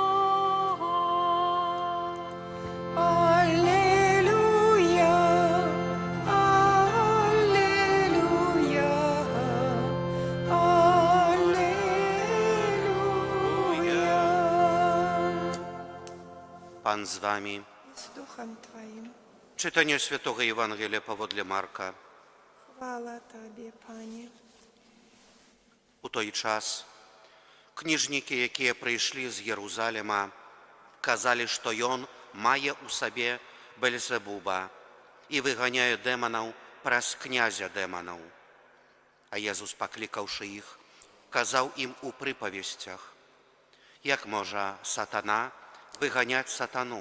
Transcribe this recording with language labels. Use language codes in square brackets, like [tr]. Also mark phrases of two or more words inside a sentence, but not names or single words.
[ru] Аллилуйя, аллилуйя, аллилуйя. [pl] Pan z wami. Z duchem Twoim. Czytanie Świętego Ewangelia powodle Marka. Chwała Tobie, Panie. [be] У той час кніжнікі, якія прыйшлі з Єрусаліма, казалі, што ён мае ў сабе Бельзебуба і выганяе дэманаў праз князя дэманаў. А Езус, паклікаўшы іх, казаў ім у прыпавесцях: як можа сатана выганяць сатану?